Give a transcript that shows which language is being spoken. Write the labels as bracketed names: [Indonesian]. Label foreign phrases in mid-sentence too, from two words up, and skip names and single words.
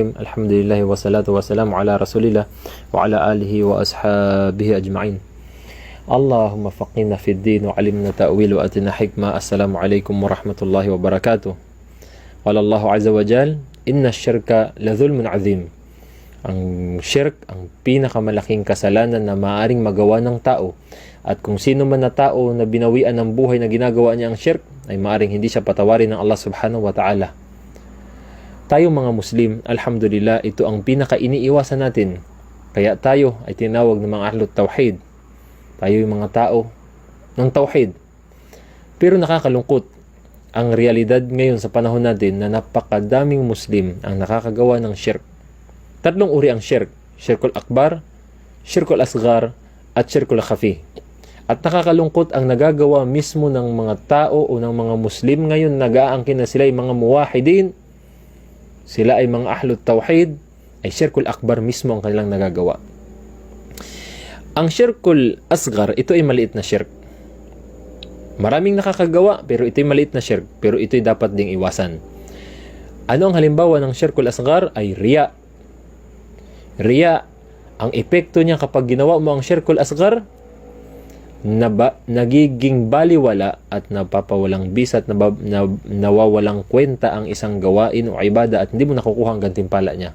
[Arabic] الحمد لله والصلاة والسلام على رسول الله وعلى آله وأصحابه أجمعين. اللهم فقهنا في الدين وعلمنا تأويل وأتنا حكمة. السلام عليكم ورحمة الله وبركاته. قال الله عز وجل: إن الشرك لظلم عظيم. [Filipino] Ang shirk, ang pinakamalaking kasalanan na maaaring magawa ng tao. At kung sino man na tao na binawian ng buhay na ginagawa niya ang shirk, ay maaaring hindi siya patawarin ng Allah [Arabic] سبحانه وتعالى. [Filipino] Tayo mga Muslim, alhamdulillah, ito ang pinaka-iniiwasan natin. Kaya tayo ay tinawag ng mga [Arabic] أهل التوحيد. [Filipino] Tayo yung mga tao ng tawhid. Pero nakakalungkot ang realidad ngayon sa panahon natin na napakadaming Muslim ang nakakagawa ng shirk. Tatlong uri ang shirk: [Arabic] الشرك الأكبر, الشرك الأصغر, [Filipino] at [Arabic] الشرك الخفي. [Filipino] At nakakalungkot ang nagagawa mismo ng mga tao o ng mga Muslim ngayon, nag-aangkin na sila ay mga muwahidin, sila ay mga [Arabic] أهل التوحيد, [Filipino] ay [Arabic] الشرك الأكبر [Filipino] mismo ang kanilang nagagawa. Ang [Arabic] الشرك الأصغر, [Filipino] ito ay maliit na shirk. Maraming nakakagawa, pero ito ay maliit na shirk, pero ito ay dapat ding iwasan. Ano ang halimbawa ng [Arabic] الشرك الأصغر? [Filipino] Ay riya. Riya, ang epekto niya kapag ginawa mo ang [Arabic] الشرك الأصغر, [Filipino] nagiging baliwala at napapawalang bisa at nawawalang kwenta ang isang gawain o ibada at hindi mo nakukuha ang gantimpala niya.